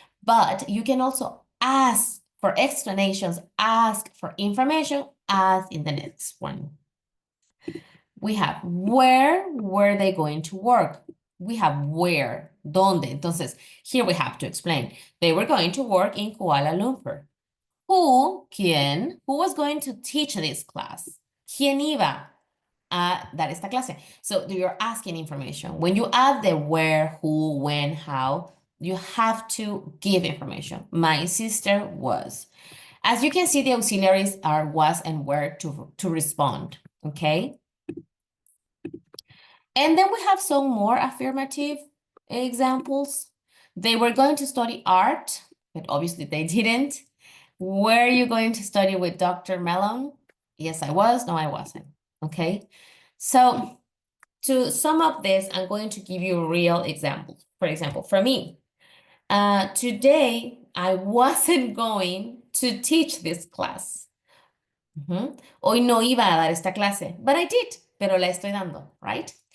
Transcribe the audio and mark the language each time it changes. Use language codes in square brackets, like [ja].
[en] But you can also ask for explanations, ask for information, as in the next one. We have where were they going to work? We have where, ¿dónde? [es] Entonces, [en] here we have to explain. They were going to work in Kuala Lumpur. Who, quién, who was going to teach this class? [es] ¿Quién iba a dar esta clase? [en] So you're asking information. When you add the where, who, when, how, you have to give information. My sister was. As you can see, the auxiliaries are was and were to respond, okay? And then we have some more affirmative examples. They were going to study art, but obviously they didn't. Were you going to study with Dr. Mellon? Yes, I was. No, I wasn't. Okay. So to sum up this, I'm going to give you real examples. For example, for me, today I wasn't going to teach this class. [es] Hoy no iba a dar esta clase, [en] but I did, [es] pero la estoy dando, right?